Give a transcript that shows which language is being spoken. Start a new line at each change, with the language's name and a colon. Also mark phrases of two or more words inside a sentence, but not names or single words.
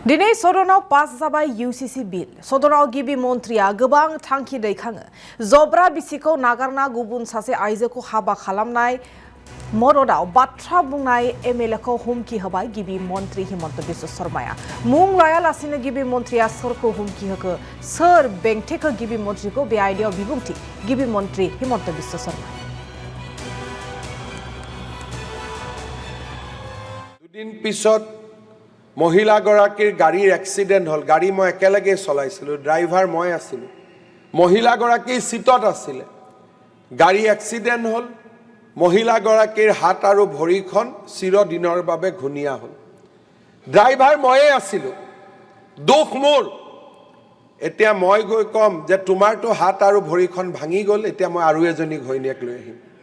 Bodo: दिनै सदनाव पास जाबाय UCC बिल सदनाव गिबि मन्थ्रिया गोबां थांखि दैखाङो जब्रा बिसिखौ नागारना गुबुन सासे आइजोखौ हाबा खालामनाय मददाव बाथ्रा बुंनाय MLA खौ हुमखि होबाय गिबि मन्थ्रि हिमन्त बिश्व शर्माया मुं लायालासिनो गिबि मन्थ्रिया सोरखौ हुमखि होखो सोर बेंथेखो गिबि मन्थ्रिखौ बे आयदायाव बिबुंथि गिबि मन्थ्रि हिमन्त बिश्व शर्मा
Assamese: দুদিন পিছত মহিলাগৰাকীৰ গাড়ীৰ এক্সিডেন্ট হল গাড়ী মই একেলগে চলাইছিলো ড্ৰাইভাৰ মই আছিলো মহিলাগৰাকী সিটত আছিল গাড়ী এক্সিডেন্ট হল মহিলাগৰাকীৰ হাত আৰু ভৰিখন চিৰদিনৰ বাবে ঘুনিয়া হল ড্ৰাইভাৰ ময়ে আছিলো দুখ মোৰ এতিয়া মই গৈ কম যে তোমাৰটো হাত আৰু ভৰিখন ভাঙি গল এতিয়া মই আৰু এজনী ঘৈণীয়েক লৈ আহিম